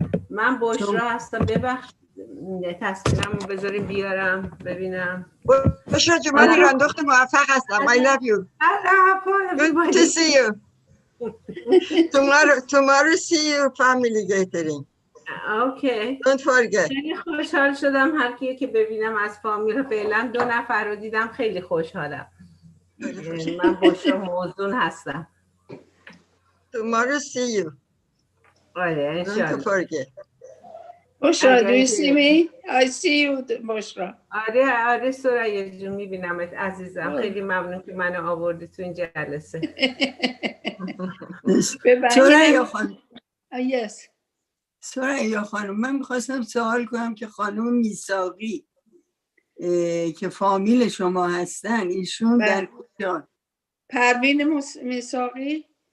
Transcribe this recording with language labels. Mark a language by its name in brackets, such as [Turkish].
[Persian] من بشرا هستم ببخشید تصویرمو بذاریم بیارم ببینم بشرا جو من ایران دخت موفق هستم [English] I love you good to see you tomorrow see you family gathering [Persian] اوکی [English] don't forget [Persian] خیلی خوشحال شدم هر کیه که ببینم از فامیل فعلا 2 نفر رو دیدم خیلی خوشحالم من بشرا موزون هستم [English] tomorrow see you [Persian] آره انشالله [English] don't forget بشرا do you see me? I see you بشرا [Persian] آره سریا جون میبینمت عزیزم خیلی ممنون که منو آوردی تو این جلسه سریا خانم سریا خانم من میخواستم سوال کنم که خانم میساقی که فامیل شما هستن ایشون در کجا؟ پروین میساقی